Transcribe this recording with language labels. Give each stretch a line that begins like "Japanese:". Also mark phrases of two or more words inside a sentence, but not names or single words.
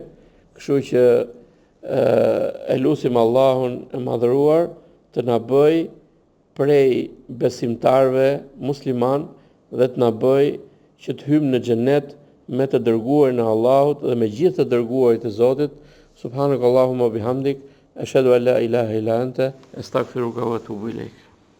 Albanian: Kështu që e lutim Allahun e madhëruar të na bëj prej besimtarve musliman dhe të na bëj që të hyjmë në xhenet me të dërguarin e Allahut dhe me gjithë të dërguarit e Zotit.
Arabic: سبحانك اللهم وبحمدك، أشهد أن لا إله إلا أنت، أستغفرك وأتوب إليك.